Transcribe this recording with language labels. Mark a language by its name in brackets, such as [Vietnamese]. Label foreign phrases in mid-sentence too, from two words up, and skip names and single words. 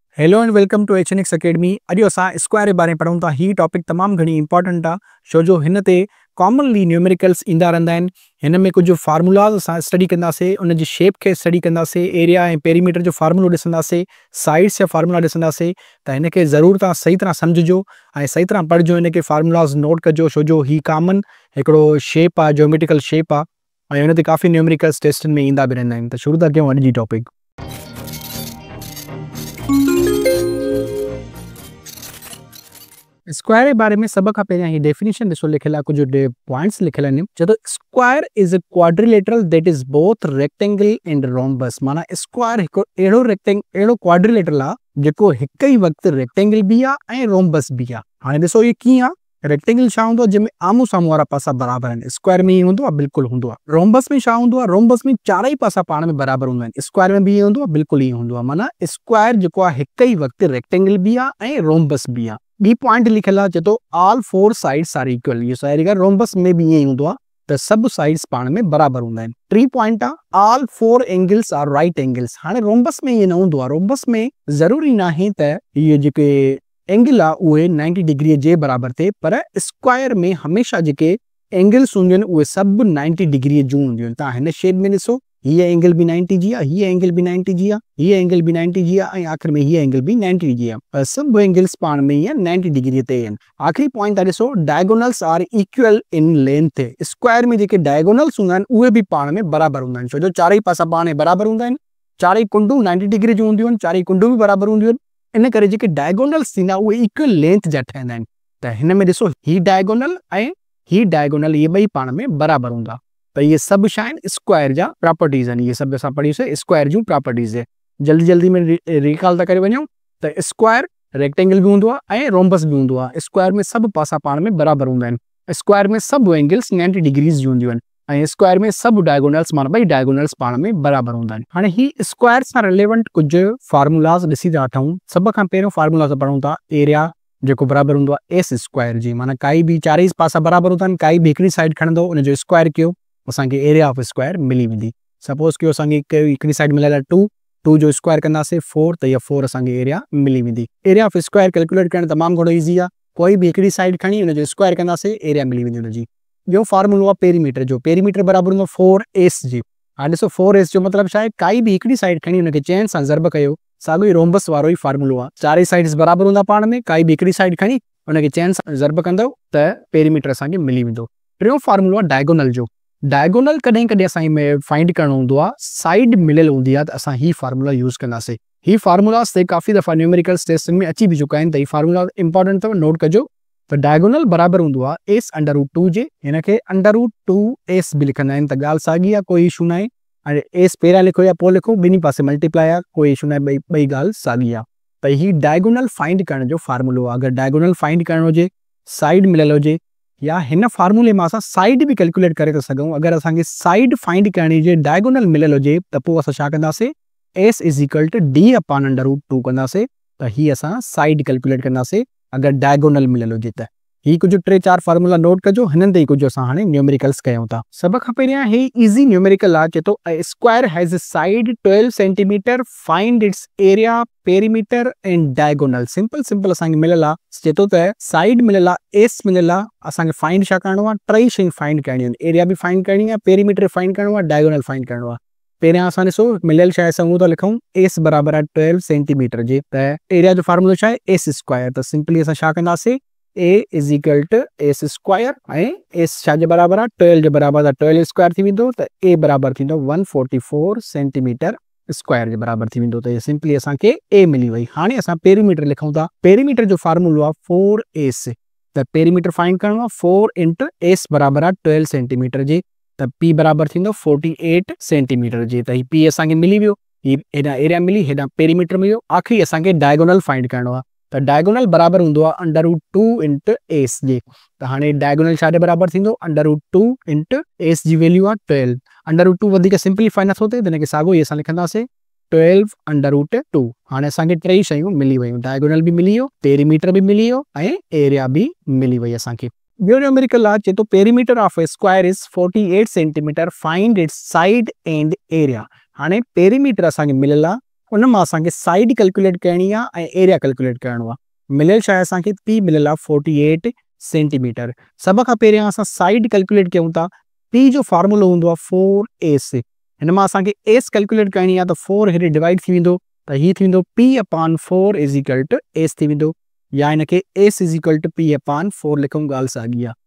[English] Hello and welcome to HNX Academy. [Sindhi] अॼु असां स्क्वायर जे बारे में पढ़ूं था। ही टॉपिक तमामु घणी इंपॉर्टेंट आहे छो जो हिन ते [English] commonly numericals [Sindhi] ईंदा रहंदा आहिनि। हिन में कुझु फार्मूलाज़ असां स्टडी कंदासीं, उन जी शेप खे स्टडी कंदासीं, एरिया ऐं पेरीमीटर जो फार्मूलो ॾिसंदासीं, साइड्स जा फार्मूला ॾिसंदासीं। त हिन खे ज़रूरु तव्हां सही तरह सम्झिजो ऐं सही तरह पढ़िजो। हिन खे फार्मूलाज़ नोट कजो छो जो ही कॉमन हिकिड़ो शेप आहे, [English] geometrical shape [Sindhi] आहे ऐं हुन ते काफ़ी न्यूमेरिकल्स टेस्टनि में ईंदा बि रहंदा आहिनि। त शुरू था कयूं अॼु जी टॉपिक। स्क्वायर [Hindi] के बारे में सब का पहले ही [Sindhi] डेफिनेशन ॾिसो लिखियल आहे, कुछ पॉइंट्स लिखियल आहिनि। [English] जदों square is a quadrilateral that is both rectangle and rhombus. [Sindhi] माना स्क्वायर हिकु अहिड़ो क्वाड्रिलेटरल आहे जेको हिक ई वक्त रेक्टेंगल भी आहे ऐं रोम्बस भी आहे। हाणे ॾिसो ये कीअं आहे। रेक्टेंगल छा हूंदो आहे, जंहिंमें आमू साम्हूं वारा पासा बराबर आहिनि। स्क्वायर में ईअं हूंदो आहे, बिल्कुलु हूंदो आहे। रोम्बस में छा हूंदो आहे, रोम्बस में चारई पासा पाण में बराबर हूंदा आहिनि। स्क्वायर में भी ईअं हूंदो आहे, बिल्कुलु ईअं हूंदो आहे। माना स्क्वायर जेको आहे हिक ई वक्त रेक्टेंगल भी आहे ऐं रोम्बस भी आहे। बी पॉइंट लिखियल आहे, चए थो [English] all four sides are equal. [Sindhi] ये साइड का रोम्बस में भी ईअं हूंदो आहे त सभु साइड्स पाण में बराबर हूंदा आहिनि। टी पॉइंट आहे, [English] all four angles are right angles. [Sindhi] हाणे रोम्बस में ईअं न हूंदो आहे। रोम्बस में ज़रूरी नाहे त इहे जेके एंगल आहे उहे 90 डिग्री जे बराबर थिए, पर स्क्वायर में हमेशा जेके एंगल्स हूंदियूं आहिनि उहे सभु 90 डिग्री जूं हूंदियूं आहिनि। तव्हां हिन शेप में ॾिसो, हीअ एंगल भी 90 जी आहे, हीअ एंगल भी 90 जी आहे, हीअ एंगल भी 90 जी आहे ऐं आख़िर में हीअ एंगल भी 90 जी आहे। सभु एंगल्स पाण में ईअं 90 डिग्री ते आहिनि। आख़िरी पॉइंट आहे, ॾिसो [English] diagonals are equal in length. [Sindhi] स्क्वायर में जेके डायगोनल्स हूंदा आहिनि उहे भी पाण में बराबर हूंदा आहिनि छो जो चारई पासा पाण में बराबर हूंदा आहिनि। चारई कुंडूं 90 डिग्री जूं हूंदियूं आहिनि, चारई कुंडूं भी बराबर हूंदियूं आहिनि। इन करे जेके डायगोनल्स थींदा उहे [English] equal length [Sindhi] जा ठहंदा आहिनि। त हिन में ॾिसो ही डायगोनल ऐं ही डायगोनल ये ॿई पाण में बराबर हूंदा। त ये सभु छा आहिनि, स्क्वायर जा प्रॉपर्टीज़ आहिनि। ये सभु असां पढ़ीसीं स्क्वायर जूं प्रॉपर्टीज़। जल्दी जल्दी में रिकॉल था करे वञूं त स्क्वायर रेक्टेंगल भी हूंदो आहे ऐं रोम्बस भी हूंदो आहे। स्क्वायर में सभु पासा पाण में बराबर हूंदा आहिनि। स्क्वायर में सभु एंगल्स 90 डिग्रीज़ जूं हूंदियूं आहिनि ऐं स्क्वायर में सभु डायगोनल्स माना ॿई डायगोनल्स पाण में बराबर हूंदा आहिनि। हाणे ही स्क्वायर सां रिलेवेंट कुझु फार्मूलाज़ ॾिसी था वठूं। सभ खां पहिरियों फार्मूला पढ़ूं था एरिया जेको बराबर हूंदो आहे [English] s square [Sindhi] जी। माना काई भी चारई पासा बराबर हूंदा आहिनि, काई भी हिकिड़ी साइड खणंदो उनजो स्क्वायर कयो, असांखे [English] area of square [Sindhi] मिली वेंदी। सपोज कयो असांखे हिकिड़ी साइड मिलियल आहे 2 जो स्क्वायर कंदासीं 4 त इहा 4 असांखे एरिया मिली वेंदी। [English] area of square calculate [Sindhi] करणु तमामु घणो ईज़ी आहे। कोई भी हिकिड़ी साइड खणी उनजो स्क्वायर कंदासीं, एरिया मिली वेंदी उनजी। ॿियो फार्मूलो आहे पेरीमीटर जो। पेरीमीटर बराबर हूंदो 4s जी। हाणे ॾिसो 4s जो मतिलबु छा आहे, काई भी हिकिड़ी साइड खणी उनखे चैन सां ज़रब कयो, साॻियो ई रोम्बस वारो ई फार्मूलो आहे। चारई साइड्स बराबर हूंदा पाण में, काई भी हिकिड़ी साइड खणी उनखे चैन सां ज़रब कंदव त पेरीमीटर असांखे मिली वेंदो। टियों फार्मूलो आहे डायगोनल जो। डायगोनल कॾहिं कॾहिं असांखे फाइंड करणो हूंदो आहे, साइड मिलियल हूंदी आहे त असां ही [English] formula use [Sindhi] कंदासीं। ही फार्मूलास ते काफ़ी दफ़ा न्यूमेरिकल्स टेस्टनि में अची भी चुका आहिनि। त ही फार्मूला इंपॉर्टेंट अथव, नोट कजो। त डायगोनल बराबर हूंदो आहे [English] s under root 2 [Sindhi] जे। हिन खे [English] under root 2s [Sindhi] भी लिखंदा आहिनि। त ॻाल्हि साॻी आहे, कोई इशू न आहे। हाणे एस पहिरियां लिखो या पोइ लिखो, ॿिन्ही पासे मल्टीप्लाई आहे, कोई इशू न आहे, ॿई ॻाल्हि साॻी आहे। त ही डायगोनल फाइंड करण जो फार्मूलो आहे। अगरि डायगोनल फाइंड करणो हुजे, साइड मिलियल हुजे, या हिन फार्मूले में असां साइड भी कैलकुलेट करे था सघूं। अगरि असांखे साइड फाइंड करणी हुजे, डायगोनल मिलियल हुजे, त पोइ असां छा कंदासीं, [English] s is equal to d upon under root 2 [Sindhi] कंदासीं। त ही असां साइड कैलकुलेट कंदासीं अगरि डायगोनल मिलियल हुजे त। ही कुछ 3-4 फार्मूला नोट कजो, हिननि ते ही कुछ असां हाणे न्यूमेरिकल्स कयूं था। सभ खां पहिरियां ही इज़ी न्यूमेरिकल आहे। [English] चए थो square has a side 12 centimeter, find its area, perimeter and diagonal. [Sindhi] सिंपल असांखे मिलियल आहे। चए थो त साइड मिलियल आहे, एस मिलियल आहे, असांखे फाइंड छा करणो आहे, टई शयूं फाइंड करणियूं आहिनि। एरिया भी फाइंड करणी आहे, पेरीमीटर फाइंड करणो आहे, डायगोनल फाइंड करणो आहे। पहिरियां असां ॾिसो मिलियल शइ सां था लिखूं, एस बराबर आहे 12 सेंटीमीटर जे। त एरिया जो फार्मूलो छा आहे, [English] s square. [Sindhi] त सिंपली असां छा कंदासीं, [English] a is equal to s square [Sindhi] ऐं एस छा जे बराबर आहे, 12 जे बराबर आहे, 12 स्क्वायर थी वेंदो। त ए बराबर थींदो [English] 144 centimeter square [Sindhi] जे बराबर थी वेंदो। त सिंपली असांखे ए मिली वई। हाणे असां पेरीमीटर लिखूं था। पेरीमीटर जो फार्मूलो आहे 4s। त पेरीमीटर फाइंड करणो आहे, [English] 4 into s [Sindhi] बराबर आहे 12 सेंटीमीटर जे। त पी बराबर थींदो 48 सेंटीमीटर जे। त ही पी असांखे मिली वियो, ही हेॾां एरिया मिली, हेॾां पेरीमीटर मिलियो। आख़िरी असांखे डायगोनल फाइंड करणो आहे। त डायगोनल बराबर हूंदो आहे [English] under root 2 into s [Sindhi] जे। त हाणे डायगोनल छा जे बराबर थींदो, [English] under root 2 into s [Sindhi] जी वैल्यू आहे 12। अंडर रूट 2 वधीक सिंप्लीफाई नथो थिए, त हिनखे साॻियो ई असां लिखंदासीं [English] 12 under root 2. [Sindhi] हाणे असांखे टई शयूं मिली वियूं, डायगोनल भी मिली वियो, पेरीमीटर भी मिली वियो ऐं एरिया भी मिली वई असांखे। [English] ॿियो न्यूमेरिकल आहे, चए थो perimeter of a square is 48 centimeter, find its side and area. [Sindhi] हाणे पेरीमीटर असांखे मिलियल आहे उन मां असांखे साइड कैलकुलेट करणी आहे ऐं एरिया कैलकुलेट करणो आहे। मिलियल छा आहे असांखे, पी मिलियल आहे 48 सेंटीमीटर। सभ खां पहिरियां असां साइड कैलकुलेट कयूं था। पी जो फार्मूलो हूंदो आहे 4s। हिन मां असांखे एस कैलकुलेट करणी आहे त 4 हेॾे डिवाइड थी वेंदो त हीअ थींदो [English] p/4 is equal to s [Sindhi] थी वेंदो, या हिनखे [English] s is equal to p/4 [Sindhi] लिखूं, ॻाल्हि साॻी आहे।